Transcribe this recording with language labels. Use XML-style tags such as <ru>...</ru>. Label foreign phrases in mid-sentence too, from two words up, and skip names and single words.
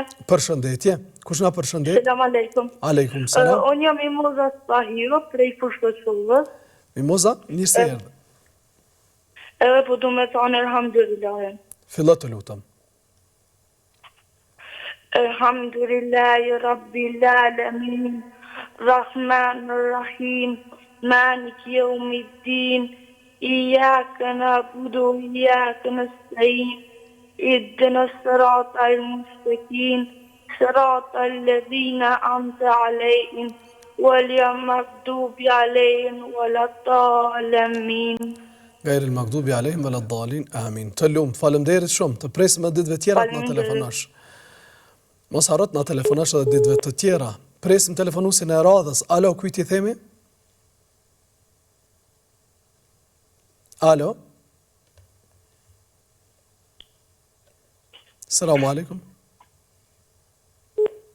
<sq>Përshëndetje. Kush na përshëndet?</sq> <ar>سلام عليكم. عليكم السلام.</ar> <sq>Unë jam Mimoza Stahiro prej Fushkëshullës. Mimoza, mirë se erdhe. Edhe po du me thonë elhamdulillah. Fillo të lutem.</sq> <ar>الحمد لله رب العالمين. الرحمن الرحيم مالك يوم الدين. إياك نعبد وإياك نستعين. اهدنا الصراط المستقيم صراط الذين أنعمت عليهم غير المغضوب عليهم ولا الضالين. غير المغضوب عليهم ولا الضالين. Amin.</ar> <sq>Të lumt, faleminderit shumë. Të presim edhe ditëve tjera të na telefonosh. Mos harro të na telefonosh edhe ditëve të tjera. Presim telefonuesin e radhës. Alo, kujt i themi? Alo.</sq> <ar>السلام عليكم.</ar>